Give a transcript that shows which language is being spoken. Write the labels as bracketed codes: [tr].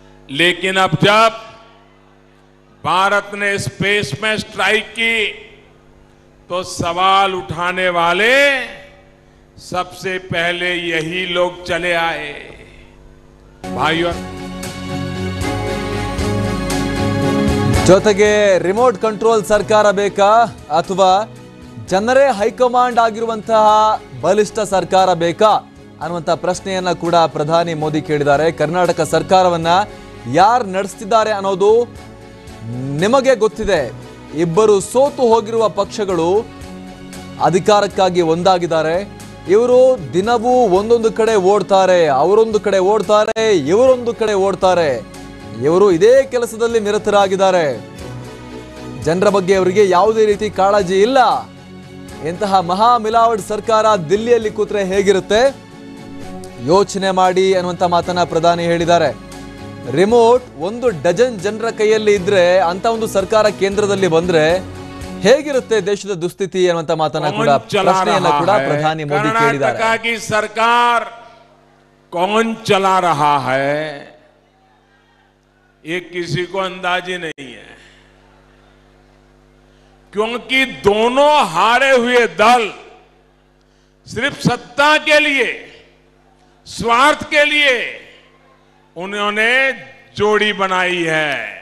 [hi] लेकिन अब जब भारत ने स्पेस में स्ट्राइक की तो सवाल उठाने वाले सबसे पहले यही लोग चले आए। भाइयों, [kn] ಜೊತೆಗೆ ರಿಮೋಟ್ ಕಂಟ್ರೋಲ್ ಸರ್ಕಾರ ಬೇಕಾ ಅಥವಾ ಜನರೇ ಹೈಕಮಾಂಡ್ ಆಗಿರುವಂತಹ ಬಲಿಷ್ಠ ಸರ್ಕಾರ ಬೇಕಾ ಅನ್ನುವಂಥ ಪ್ರಶ್ನೆಯನ್ನ ಕೂಡ ಪ್ರಧಾನಿ ಮೋದಿ ಕೇಳಿದ್ದಾರೆ. ಕರ್ನಾಟಕ ಸರ್ಕಾರವನ್ನ ಯಾರು ನಡೆಸ್ತಿದ್ದಾರೆ ಅನ್ನೋದು ನಿಮಗೆ ಗೊತ್ತಿದೆ. ಇಬ್ಬರು ಸೋತು ಹೋಗಿರುವ ಪಕ್ಷಗಳು ಅಧಿಕಾರಕ್ಕಾಗಿ ಒಂದಾಗಿದ್ದಾರೆ. ಇವರು ದಿನವೂ ಒಂದೊಂದು ಕಡೆ ಓಡ್ತಾರೆ, ಅವರೊಂದು ಕಡೆ ಓಡ್ತಾರೆ, ಇವರೊಂದು ಕಡೆ ಓಡ್ತಾರೆ. ಇವರು ಇದೇ ಕೆಲಸದಲ್ಲಿ ನಿರತರಾಗಿದ್ದಾರೆ. ಜನರ ಬಗ್ಗೆ ಅವರಿಗೆ ಯಾವುದೇ ರೀತಿ ಕಾಳಜಿ ಇಲ್ಲ. ಇಂತಹ ಮಹಾ ಮಿಲಾವಟ್ ಸರ್ಕಾರ ದಿಲ್ಲಿಯಲ್ಲಿ ಕೂತ್ರೆ ಹೇಗಿರುತ್ತೆ ಯೋಚನೆ ಮಾಡಿ ಅನ್ನುವಂಥ ಮಾತನ್ನ ಪ್ರಧಾನಿ ಹೇಳಿದ್ದಾರೆ. ರಿಮೋಟ್ 1 ಡಜನ್ ಜನರ ಕೈಯಲ್ಲಿ ಇದ್ರೆ ಅಂತ ಒಂದು ಸರ್ಕಾರ ಕೇಂದ್ರದಲ್ಲಿ ಬಂದ್ರೆ ಹೇಗಿರುತ್ತೆ ದೇಶದ ದುಸ್ಥಿತಿ ಅನ್ನುವಂಥ ಮಾತನ್ನ ಕೂಡ ಪ್ರಶ್ನೆಯನ್ನ ಕೂಡ ಪ್ರಧಾನಿ ಮೋದಿ ಕೇಳಿದ್ದಾರೆ. [hi] कर्नाटक की सरकार कौन चला रहा है ये किसी को अंदाजी नहीं है, क्योंकि दोनों हारे हुए दल सिर्फ सत्ता के लिए, स्वार्थ के लिए उन्होंने जोड़ी बनाई है।